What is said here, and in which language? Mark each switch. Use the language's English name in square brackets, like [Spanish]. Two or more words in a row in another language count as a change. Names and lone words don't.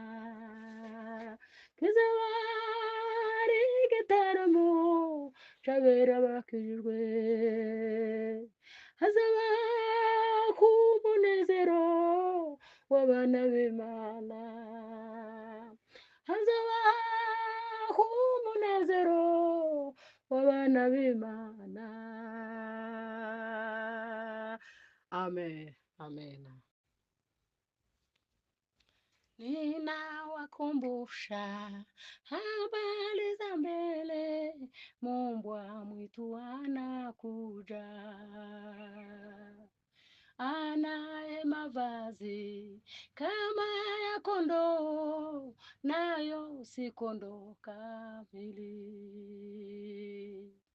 [Kinyarwanda] Kizaba ari igitaramo c'abera bakijijwe, hazaba ku munezero w'abana b'Imana, hazaba ku munezero w'abana b'Imana. Amen, amen. [Swahili] Ninawakumbusha habari za mbele, mbwa mwitu anakuja, anaye mavazi kama ya kondoo, nayo si kondoo kamili.